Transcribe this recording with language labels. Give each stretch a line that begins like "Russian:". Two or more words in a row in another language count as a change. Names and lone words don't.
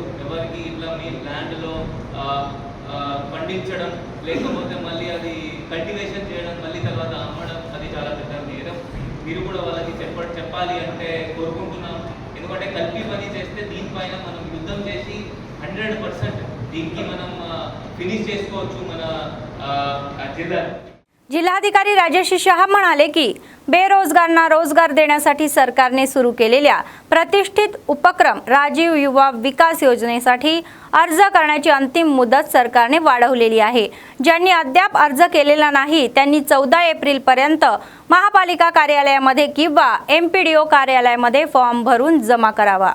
Telugu: ఎవరికి ఇట్లా మీ ల్యాండ్లో పండించడం లేకపోతే మళ్ళీ అది కల్టివేషన్ చేయడం మళ్ళీ తర్వాత అమ్మడం అది చాలా పెద్ద నేరం. మీరు కూడా వాళ్ళకి చెప్పాలి అంటే కోరుకుంటున్నాం. ఎందుకంటే కల్పి పని చేస్తే దీనిపైన మనం యుద్ధం చేసి 100% దీనికి మనం ఫినిష్ చేసుకోవచ్చు మన జిల్లా.
Marathi: जिल्हाधिकारी राजेश शहा म्हणाले की बेरोजगारांना रोजगार देण्यासाठी सरकारने सुरू केलेल्या प्रतिष्ठित उपक्रम राजीव युवा विकास योजनेसाठी अर्ज करण्याची अंतिम मुदत सरकारने वाढवलेली आहे. ज्यांनी अद्याप अर्ज केलेला नाही त्यांनी 14 एप्रिल पर्यंत महापालिका कार्यालयामध्ये किंवा MPDO कार्यालयामध्ये फॉर्म भरून जमा करावा.